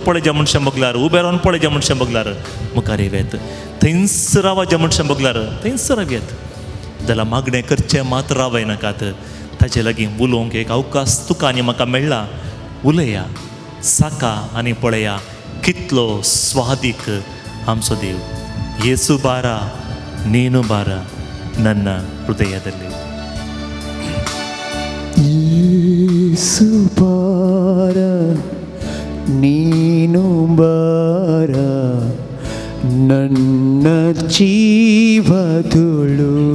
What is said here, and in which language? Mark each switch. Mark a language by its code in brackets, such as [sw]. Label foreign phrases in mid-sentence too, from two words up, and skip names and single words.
[kok] पळय ज्या मनशां बगल्यार उबें रावन पळय ज्या मनशां बगल्यार मुखार येवयात थंयच रावा ज्या मनशां बगल्यार थंयच रावयात जाल्यार मागणें करचें मात रावय नाकात ताचे लागीं उलोवंक एक अवकाश तुका आनी म्हाका मेळ्ळा उलया साका आनी पळया कितलो स्वादीक आमचो देव येसू [kn] ಬಾರ ನೀನು ಬಾರ ನನ್ನ ಹೃದಯದಲ್ಲಿ येसू ಬಾರ ನೀನು ಬಾರ ನನ್ನ ಜೀವದುಳು